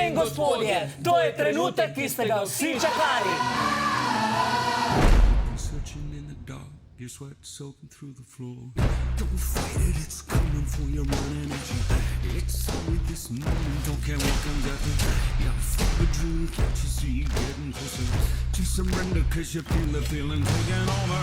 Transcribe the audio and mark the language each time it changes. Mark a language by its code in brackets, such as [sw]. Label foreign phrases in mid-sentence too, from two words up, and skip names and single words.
[sl] gospodje, to je trenutek, ki ste ga vsi čakali. [en] Searching in the dark, your sweat soaking through the floor. Don't fight it, it's coming for your running at you. It's only this moment, don't care what comes after. Yeah, feel a dream, can't you see, getting closer to surrender, cause you feel the feeling taking over.